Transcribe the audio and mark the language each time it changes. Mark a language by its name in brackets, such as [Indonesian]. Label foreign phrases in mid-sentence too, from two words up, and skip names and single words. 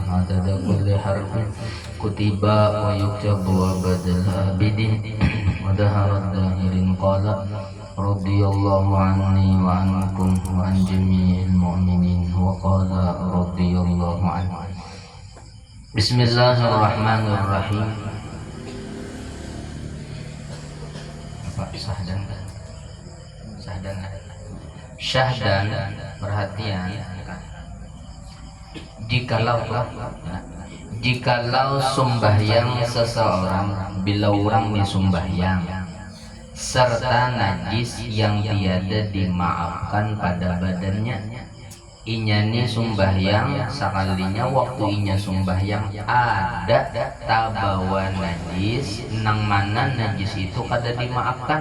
[Arabic] عدد كل حرف كتب ويكتب وبد الآبدين ودهر الداهرين. قال رضي الله عني وعنكم وعن جميع المؤمنين. وقال رضي الله عنه. بسم الله الرحمن الرحيم. [Banjar] Syahdan perhatian. Jikalau sembahyang seseorang bila orang ni sembahyang serta najis yang tiada dimaafkan pada badannya, inya ni sembahyang sekalinya waktu inya sembahyang ada tabawa najis nang mana najis itu kada dimaafkan.